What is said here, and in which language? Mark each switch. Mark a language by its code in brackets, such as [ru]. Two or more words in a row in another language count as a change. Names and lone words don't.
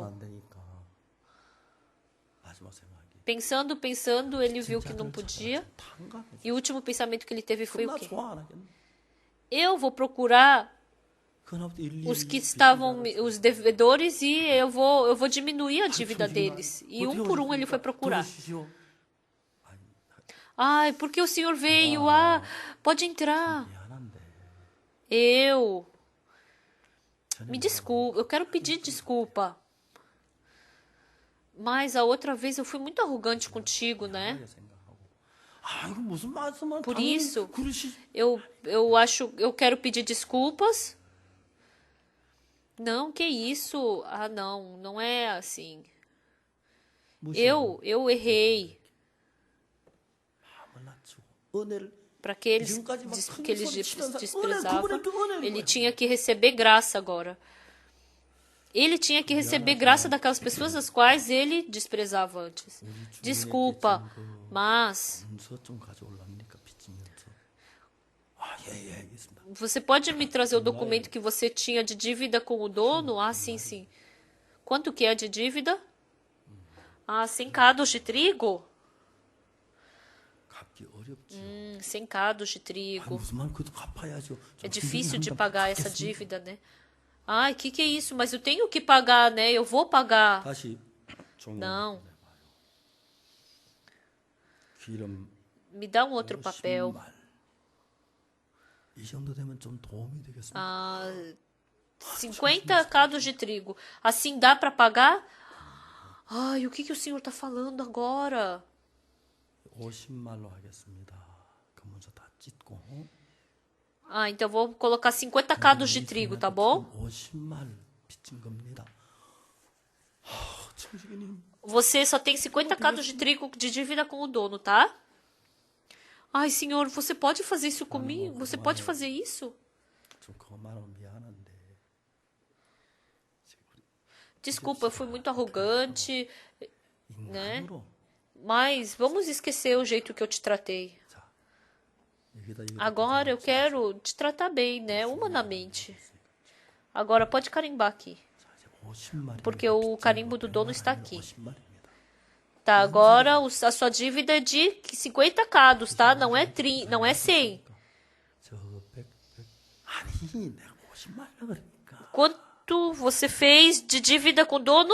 [ko] 안 되니까 마지막 생각이 [pt] Pensando, ele viu que não podia. E o último pensamento que ele teve foi o [ko] 나 [pt] quê? [ko] 좋아 안 하겠네. [pt] Eu vou procurar [ko] 그날부터 [pt] os que estavam, os devedores, e eu vou diminuir a dívida deles. E um por um ele foi procurar. Ai, porque o senhor veio? Ah, pode entrar. Eu me desculpa, eu quero pedir desculpa. Mas a outra vez eu fui muito arrogante contigo, né? [ko] 아, 이거 무슨 말씀을 [pt] Por [ko] 당연히 [pt] isso, [ko] 그러시. [pt] eu quero pedir desculpas. Não, que isso? Ah, não é assim. Eu errei. [ko] 마음을 낮추고 은혜를 [pt] Para aqueles [ko] 지금까지 막 [pt] que ele [ko] 큰 소리 치면서 [pt] desprezava, [ko] 그분의 그 은혜를 [pt] ele [ko] 거예요. [pt] tinha que receber graça agora. Ele tinha que receber graça daquelas pessoas as quais ele desprezava antes. Desculpa, mas [ko] 문서 좀 가져올랍니까? 빚지면서. 아, 예, 알겠습니다. [pt] você pode me trazer o documento que você tinha de dívida com o dono? Ah, sim. Quanto que é de dívida? Ah, 100 cados de trigo? [ko] 갚기 어렵죠. [pt] 100 cados de [ko] 아니, [pt] trigo. [ko] 무슨 말 그래도 갚아야죠. [pt] É [ko] 좀 [pt] difícil de [ko] 한번 [pt] pagar essa [ko] 갚겠습니다. [pt] dívida, né? Ai, que é isso? Mas eu tenho que pagar, né? Eu vou pagar. [ko] 다시 종이 [pt] Não. [ko] 기름 [pt] Me dá um outro papel. [ko] 신말. 이 정도 되면 좀 도움이 되겠습니다. [pt] Ah, 50 cados de trigo. Assim dá para pagar? Ai, o que o senhor está falando agora? [ko] 50말로 하겠습니다. 그 문서 다 찢고. [pt] Ah, então vou colocar 50 cados de trigo, tá bom? [ko] 50말 빚진 겁니다. 청지기님, [pt] Você só tem 50 cados de trigo de dívida com o dono, tá? Ai, senhor, você pode fazer isso comigo? Você pode fazer isso? [ko] 좀 그것만은 미안한데. [pt] Desculpa, eu fui muito arrogante, né? [ko] 인간으로 [pt] Mas vamos esquecer o jeito que eu te tratei. [ko] 자, 여기다 이거 [pt] Agora eu quero te tratar bem, né? Humanamente. Agora pode carimbar aqui. [ko] 자, 이제 50말이 [pt] Porque o carimbo do dono está aqui. [ko] 50말입니다. [pt] Tá, agora a sua dívida é de 50 cados, tá? Não é 100. [ko] 저 100, 아니, 내가 50말이라 그러니까. [pt] Quanto você fez de dívida com o dono?